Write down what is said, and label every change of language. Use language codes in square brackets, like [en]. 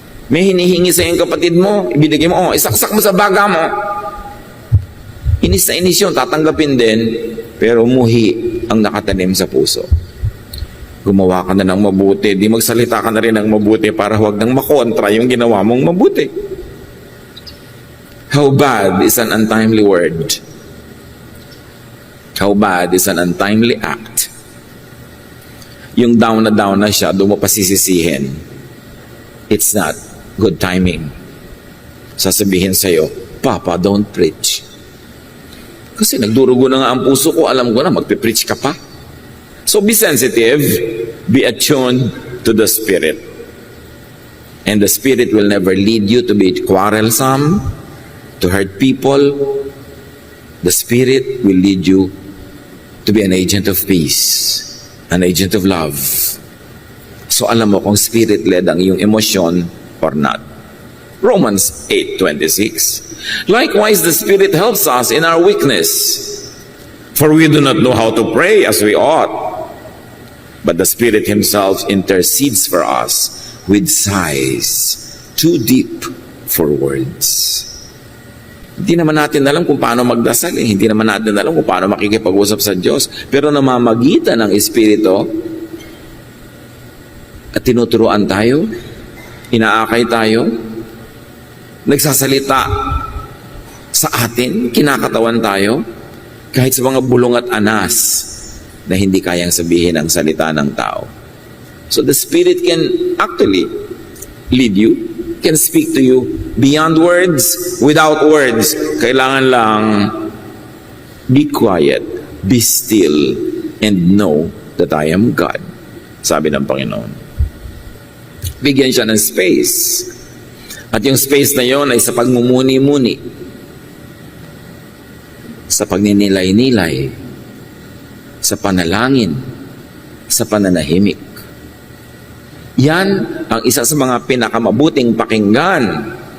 [tl] May hinihingi sa iyong kapatid mo, ibinigay mo, isaksak mo sa baga mo. Inis na inis yun, tatanggapin din, pero muhi ang nakatanim sa puso. Gumawa ka na ng mabuti, di magsalita ka na rin ng mabuti para huwag nang makontra yung ginawa mong mabuti. [en] How bad is an untimely word? How bad is an untimely act? [tl] Yung down na siya, doon mo pasisisihin. [en] It's not good timing. [tl] Sasabihin sa'yo, Papa, [en] don't preach. [tl] Kasi nagdurugo na nga ang puso ko, alam ko na, magpipreach ka pa. [en] So be sensitive, be attuned to the Spirit. And the Spirit will never lead you to be quarrelsome, to hurt people. The Spirit will lead you to be an agent of peace, an agent of love. [tl] So alam mo kung Spirit-led ang iyong emosyon or not. [en] Romans 8:26. Likewise, the Spirit helps us in our weakness. For we do not know how to pray as we ought. But the Spirit Himself intercedes for us with sighs too deep for words. [tl] Hindi naman natin alam kung paano magdasal. Hindi naman natin alam kung paano makikipag-usap sa Diyos. Pero namamagitan ng Espiritu at tinuturuan tayo, inaakay tayo, nagsasalita sa atin, kinakatawan tayo, kahit sa mga bulong at anas na hindi kayang sabihin ang salita ng tao. [en] So the Spirit can actually lead you, can speak to you beyond words, without words. [tl] Kailangan lang [en] be quiet, be still, and know that I am God. [tl] Sabi ng Panginoon. Bigyan siya ng space. At yung space na yon ay sa pagmumuni-muni, sa pagninilay-nilay, sa panalangin, sa pananahimik. Yan ang isa sa mga pinakamabuting pakinggan.